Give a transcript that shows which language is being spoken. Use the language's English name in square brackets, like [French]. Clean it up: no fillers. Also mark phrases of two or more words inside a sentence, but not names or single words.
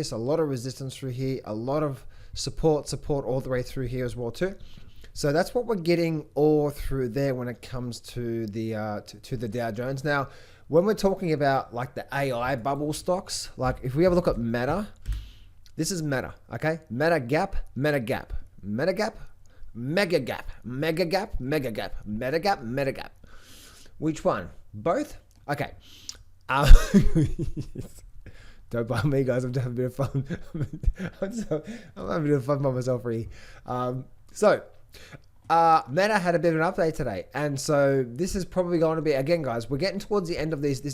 [English] So a lot of resistance through here, a lot of support all the way through here as well too. So that's what we're getting all through there when it comes to the Dow Jones. Now, when we're talking about like the AI bubble stocks, like if we have a look at Meta, this is Meta, okay? Meta gap, Meta gap, Meta gap, mega gap, mega gap, mega gap, Meta gap, Meta gap. Which one? Both? Okay. Don't mind me, guys. I'm just having a bit of fun. I'm having a bit of fun by myself, really. Meta had a bit of an update today. And so this is probably going to be, again, guys, we're getting towards the end of this.